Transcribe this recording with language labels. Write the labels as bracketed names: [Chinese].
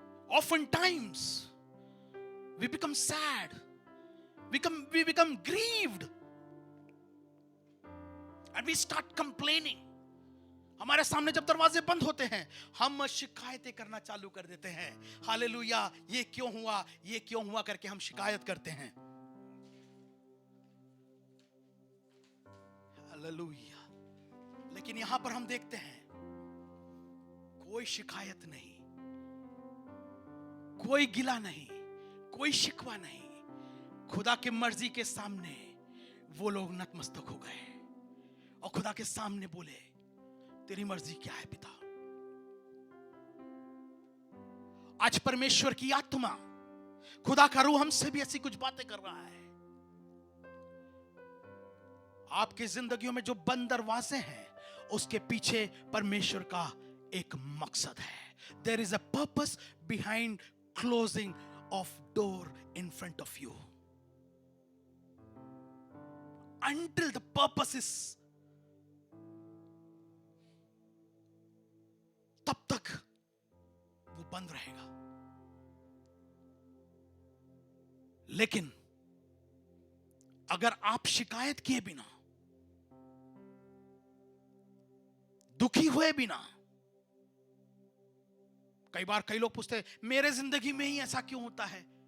[English] Oftentimes we become sad, we become grieved and we start complaining. [Hindi] हमारे सामने जब दरवाजे बंद होते हैं हम शिकायतें करना चालू कर देते हैं। हालेलुया, ये क्यों हुआ, ये क्यों हुआ करके हम शिकायत करते हैं। हालेलुया। लेकिन यहां पर हम देखते हैं कोई शिकायत नहीं, कोई गिला नहीं, कोई शिकवा नहीं। खुदा की मर्जी के सामने वो लोग नतमस्तक हो गए और खुदा के सामने बोले तेरी मर्जी क्या है पिता। आज परमेश्वर की आत्मा, खुदा का रूह हमसे भी ऐसी कुछ बातें कर रहा है। आपकी जिंदगियों में जो बंद दरवाजे हैं उसके पीछे परमेश्वर का एक मकसद है। [English] There is a purpose behind closing of door in front of you. Until the purpose is, [Hindi] तब तक वो बंद रहेगा। लेकिन अगर आप शिकायत किए बिना, दुखी हुए बिना, कई बार कई लोग पूछते हैं मेरे जिंदगी में ही ऐसा क्यों होता है।